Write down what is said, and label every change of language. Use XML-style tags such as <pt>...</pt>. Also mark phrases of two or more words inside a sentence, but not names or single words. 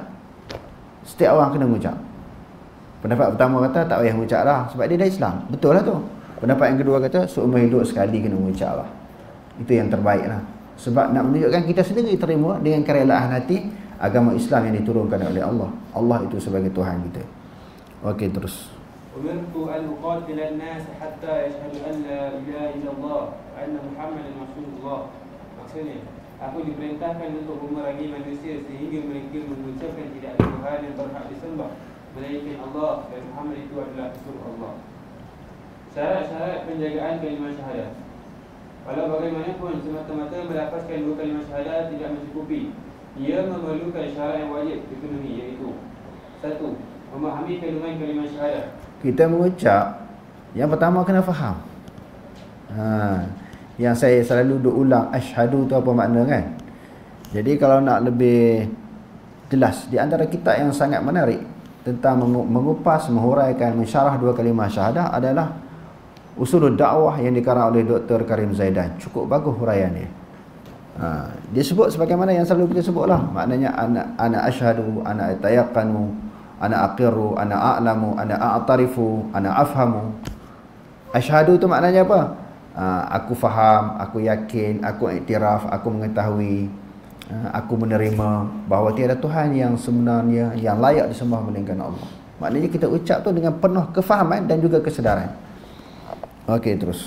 <ms>Setiap orang kena mengucap. Pendapat pertama kata tak payah mengucap lah sebab dia dah Islam. Betul lah tu. Pendapat yang kedua kata seumur hidup sekali kena mengucap lah. Itu yang terbaik lah. Sebab nak menunjukkan kita sendiri terima dengan kerelaan hati agama Islam yang diturunkan oleh Allah. Allah itu sebagai Tuhan kita. Okey, terus.</ms> <ar>أمرت أن أقاتل الناس حتى يشهدوا أن لا إله إلا الله وأن محمدا رسول الله.</ar> <ms>Maksudnya, aku diperintahkan untuk memerangi manusia sehingga mereka mengucapkan tidak ada Tuhan yang berhak disembah melainkan Allah dan Muhammad itu adalah Rasul Allah. Syarat-syarat penjagaan kalimah syahadah. Walau bagaimanapun, semata-mata melafazkan dua kalimah syahadah tidak mencukupi. Ia memerlukan syarat yang wajib dipenuhi, iaitu 1. Memahami kandungan kalimah syahadah. Kita mengucap, yang pertama kena faham. Yang saya selalu duk ulang, asyhadu tu apa makna kan. Jadi kalau nak lebih jelas, di antara kitab yang sangat menarik tentang mengupas, menghuraikan, mensyarah dua kalimah syahadah adalah Usulul Dakwah yang dikarang oleh Dr. Karim Zaidan. Cukup bagus huraian dia. Dia sebut sebagaimana yang selalu kita sebut lah.</ms> <ar>Maknanya أنا أشهد، أنا أتيقن، أنا أقر، أنا أعلم، أنا أعترف، أنا أفهم.</ar> <ms>Asyhadu tu maknanya apa? Aku faham, aku yakin, aku iktiraf, aku mengetahui, aku menerima bahawa tiada Tuhan yang sebenarnya yang layak disembah melainkan Allah. Maknanya kita ucap tu dengan penuh kefahaman dan juga kesedaran. Okey, terus.</ms>